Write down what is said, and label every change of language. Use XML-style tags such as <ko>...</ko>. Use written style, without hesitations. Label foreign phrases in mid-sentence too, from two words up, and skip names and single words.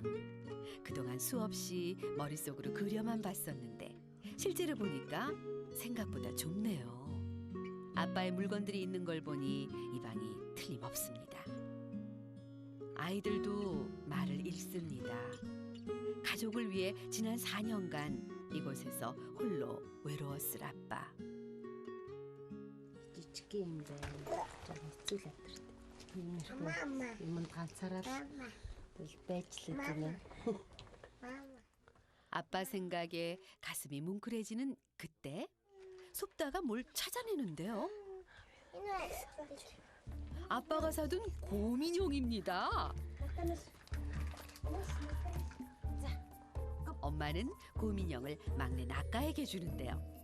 <ko>그동안 수없이 머릿속으로 그려만 봤었는데 실제로 보니까 생각보다 좁네요. 아빠의 물건들이 있는 걸 보니 이 방이 틀림없습니다. 아이들도 말을 잃습니다. 가족을 위해 지난 4년간 이곳에서 홀로 외로웠을 아빠.</ko> <mn>жижигхэн юм байна. Жоо хэцүү л өдөрт. Юм ганцаараа байж л үзнэ.</mn> <ko>아빠 생각에 가슴이 뭉클해지는 그때 섭다가 뭘 찾아내는데요. 아빠가 사둔 곰인형입니다. 엄마는 곰인형을 막내 낙가에게 주는데요.</ko>